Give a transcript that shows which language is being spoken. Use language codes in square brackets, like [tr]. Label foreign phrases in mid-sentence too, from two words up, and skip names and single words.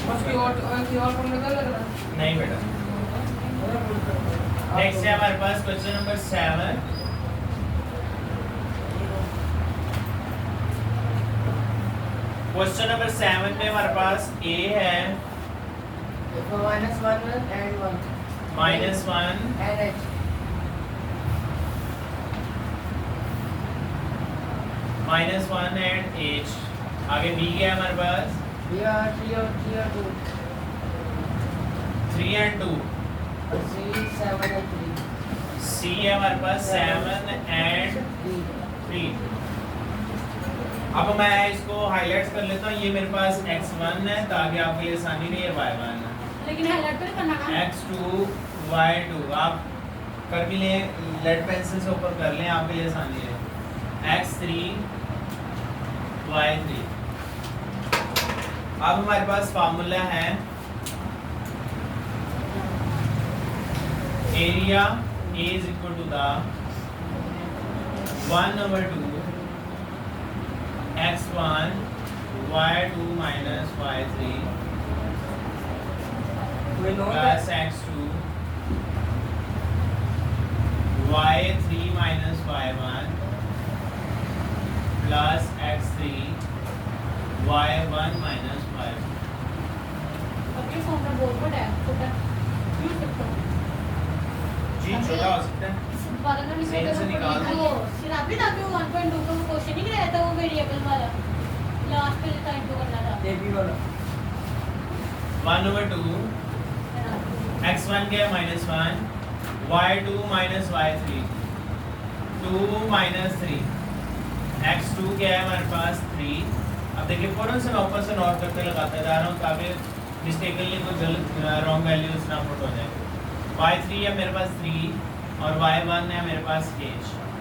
[hi] बस की और फॉर्मूला कर लग रहा नहीं बेटा। नेक्स्ट है हमारे पास क्वेश्चन नंबर 7। क्वेश्चन नंबर 7 में हमारे पास a है [en] -1 and 1 -1 and h -1 and h। [hi] आगे b क्या है हमारे पास ये 3 और 2 [en] 3 and 2। 3 7 and 3 [hi] c है हमारे पास [en] 7 and 3। [hi] अब मैं इसको हाईलाइट कर लेता हूँ, ये मेरे पास x1 है ताकि आपके लिए आसानी नहीं है, y1 है, लेकिन हाईलाइट तो नहीं करना ना x2 y2 आप कर भी लें, [en] lead pencil [hi] से ऊपर कर लें, आपके लिए आसानी है, x3 y3। अब हमारे पास फार्मूला है [en] एरिया A is equal to the 1/2 x1 y2 minus y3 we know plus that x2 y3 minus y1 plus x3 y1 minus y2। [hi] अपने फोन में बहुत बड़ा है, छोटा यूज करते हो जी छोटा हो सकता है। इस वाला ना सेल से निकाल दो। वो फिर आप भी था कि वो 1.2 का क्वेश्चन ही कराया था, वो वेरिएबल वाला लास्ट पे टाइम तो करना था डेबी वाला 1/2 x1 क्या है -1 [en] y2 minus y3 2 minus 3 [hi] x2 क्या है हमारे पास 3। अब देखिए फौरन से मैं ऊपर से नोट करते लगाता जा रहा हूँ ताकि मिस्टेकनली कोई गलत [en] wrong values [hi] ना पुट हो जाए। y3 है मेरे पास 3 और y1 है मेरे पास h।